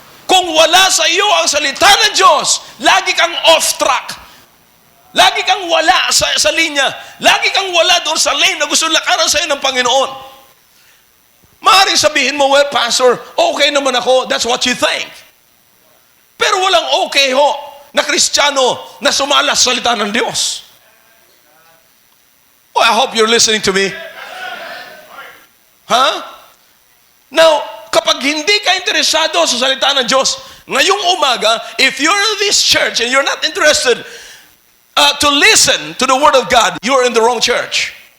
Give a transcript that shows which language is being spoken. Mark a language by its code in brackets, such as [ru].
[tl] Kung wala sa iyo ang salita ng Diyos, lagi kang off track. Lagi kang wala sa linya. Lagi kang wala doon sa lane na gusto lakaran sa iyo ng Panginoon. Maaaring sabihin mo, well, Pastor, okay naman ako. [en] That's what you think. [tl] Pero walang okay ho na Kristiyano na sumalas sa salita ng Diyos. [en] Oh, I hope you're listening to me. Huh? Now, [tl] kapag hindi ka interesado sa salita ng Diyos, ngayong umaga, [en] if you're in this church and you're not interested to listen to the Word of God, you're in the wrong church.